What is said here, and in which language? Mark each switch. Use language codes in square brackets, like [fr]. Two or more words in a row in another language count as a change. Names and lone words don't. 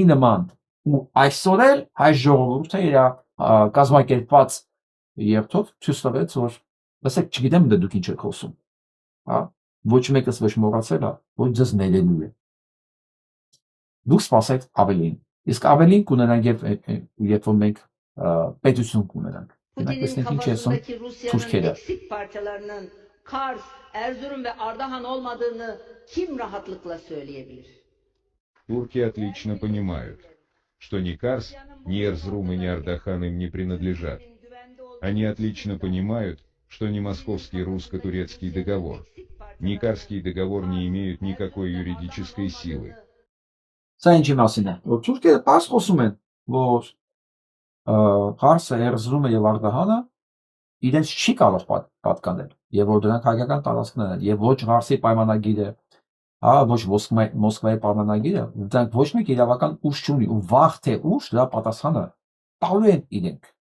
[hy] նման ու այսօր էլ հայ ժողովուրդը իր կազմակերպված երթով ցույց տվեց, որ լսեք, չգիտեմ դե դուք ինչ եք խոսում, հա, ոչ մեկս ոչ մոռացել է, որ ձեզ ներելու է։ Դուք սպասեք ավելին, իսկ ավելին կունենանք երբ որ մենք պետություն կունենանք։ Տեսնենք ինչ է ասում թուրքերը։ [tr] Kars, Erzurum ve Ardahan olmadığını kim rahatlıkla söyleyebilir? [ru] Турки отлично понимают, что ни Карс, ни Эрзрум и ни Ардахан им не принадлежат. Они отлично понимают, что ни Московский русско-турецкий договор, ни Карский договор не имеют никакой юридической силы. [hy] Սա ինչի մասին է, որ թուրքերը պարզ խոսում են, որ Ղարսը, Էրզրումը եւ Արդահանը իրենց չի կարող պատկանել, եւ որ դրանք հայկական տարածքներ են, եւ ոչ Ղարսի պայմանագիրը, ոչ Մոսկվայի պայմանագիրը, դրանք ոչ մեկ իրավական ուժ չունի, ու վաղ թե ուշ դրա պատասխանը տալու են իրենք։